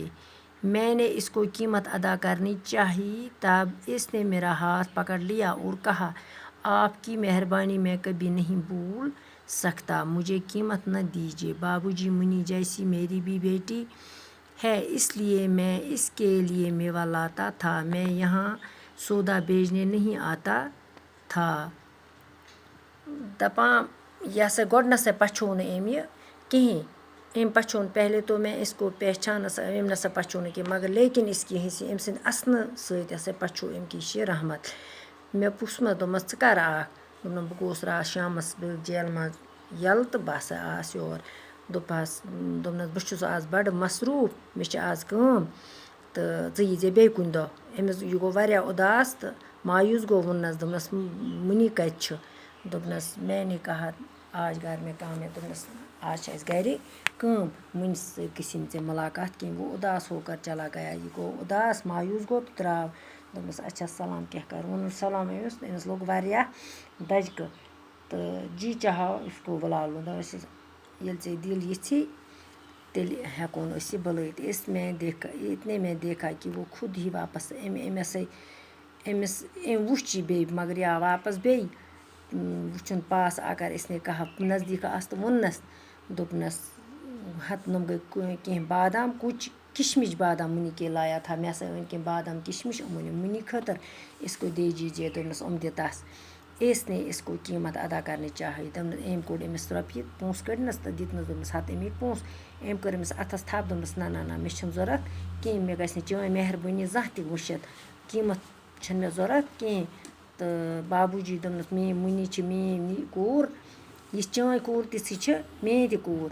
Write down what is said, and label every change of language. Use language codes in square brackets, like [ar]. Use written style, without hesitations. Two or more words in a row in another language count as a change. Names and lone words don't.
[ur] میں نے اس کو قیمت ادا کرنی چاہی تب اس نے میرا ہاتھ پکڑ لیا اور کہا آپ کی مہربانی میں کبھی نہیں بھول سکتا. مجھے قیمت نہ دیجیے بابو جی منی جیسی میری بھی بیٹی ہے اس لیے میں اس کے لیے میوہ لاتا تھا. میں یہاں سودا بیچنے نہیں آتا تھا. [ks] دپان یہ سا گۄڈنٮ۪تھٕے پَژھیو نہٕ أمۍ یہِ کِہیٖنۍ. أمۍ پَژھیو نہٕ [ur] پہلے تو میں اس کو [ks] پہچانس أمۍ نسا پَژھیو نہٕ کینٛہہ مگر [ur] لیکن اس کی ہنسی [ks] أمۍ سٕنٛدِ اَسنہٕ سۭتۍ ہسا پَژھیو أمۍ کہِ یہِ چھِ رحمت. مےٚ پرٛژھمَس دوٚپمَس ژٕ کَر آکھ؟ دوٚپنم بہٕ گوٚوُس راتھ شامَس جیلہِ منٛز یَلہٕ تہٕ بہٕ ہسا آس یور. دوٚپنَس بہٕ چھُس آز بَڑٕ مصروٗف مےٚ چھِ آز کٲم تہٕ ژٕ ییٖزے بیٚیہِ کُنہِ دۄہ. أمِس یہِ گوٚو واریاہ اُداس تہٕ مایوٗس گوٚو ووٚننَس دوٚپنَس مُنی کَتہِ چھُ؟ [ur] دوٚپنَس میں نے کہا آج گھر میں کام ہے. [ks] دوٚپنَس آز چھِ اَسہِ گھرِ کٲم مُنہِ سۭتۍ گٔژھی نہٕ ژےٚ مُلاقات کِہیٖنۍ. [ur] وہ اداس ہو کر چلا گیا. [ks] یہِ گوٚو اداس مایوٗس گوٚو تہٕ درٛاو. دوٚپمَس اچھا سلام کیٛاہ کَر ووٚنُن سلام أمِس لوٚگ واریاہ دَجکہٕ تہٕ [ur] جی چاہا اس کو بُلا لوں. [ks] دوٚپمَس ییٚلہِ ژےٚ دِل یِژھی تیٚلہِ ہٮ۪کون أسۍ یہِ بُلٲیِتھ. [ur] اتنے میں دیکھا کہ وہ خود ہی واپس [ks] أمۍ وُچھ یہِ بیٚیہِ مگر یہِ آو واپس بیٚیہِ. [ur] وُچھُن پاس آ کر اس نے کہا [ks] نزدیٖک آس تہٕ ووٚننَس دوٚپنَس ہَتہٕ گٔے کینٛہہ بادام [ur] کچھ کشمش بادام منی کے لایا تھا. [ks] مےٚ ہسا أنۍ کینٛہہ بادام کشمش یِم أنِم منی خٲطر. [ur] اس کو دے دیجیے. [ks] دوٚپنَس یِم دِ تَس. [ur] اس نے اس کو قیمت ادا کرنی چاہیے. [ks] دوٚپنَس أمۍ کوٚڑ أمِس رۄپیہِ پونٛسہٕ کٔڑنَس تہٕ دِتنَس دوٚپنَس ہَتہٕ اَمِکۍ پونٛسہٕ. أمۍ کٔر أمِس اَتھَس تھپھ دوٚپنَس نہ نہ نہ مےٚ چھِنہٕ ضوٚرَتھ کِہیٖنۍ مےٚ گژھِ نہٕ چٲنۍ مہربٲنی زانٛہہ تہِ وٕچھِتھ قیٖمَتھ چھِنہٕ مےٚ ضوٚرَتھ کِہیٖنۍ. تہٕ بابوٗ جی دوٚپنَس میٛٲنۍ مُنی چھِ میٛٲنۍ کوٗر یہِ چٲنۍ کوٗر تِژھٕے چھِ میٛٲنۍ تہِ کوٗر.